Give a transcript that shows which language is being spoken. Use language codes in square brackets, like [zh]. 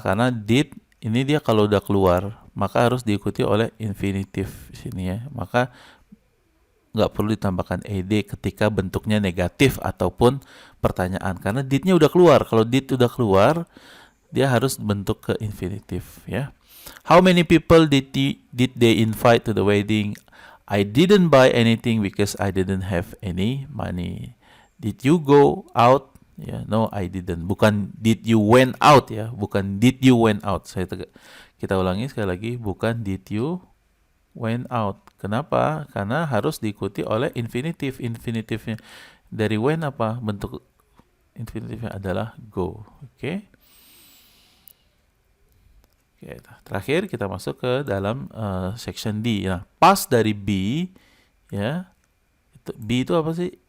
[id] Karena did ini dia kalau udah keluar maka harus diikuti oleh infinitif di sini ya. Maka nggak perlu ditambahkan ed ketika bentuknya negatif ataupun pertanyaan karena did-nya udah keluar. Kalau did udah keluar dia harus bentuk ke infinitif ya. [en] How many people did they invite to the wedding? I didn't buy anything because I didn't have any money. Did you go out? Ya, no, I didn't. [id] Bukan [en] did you went out ya, bukan did you went out. [id] Kita ulangi sekali lagi, bukan [en] did you went out. [id] Kenapa? Karena harus diikuti oleh infinitif. Infinitifnya dari when apa? Bentuk infinitifnya adalah go. Oke. Terakhir kita masuk ke dalam section D. Nah, past dari B ya. B itu apa sih?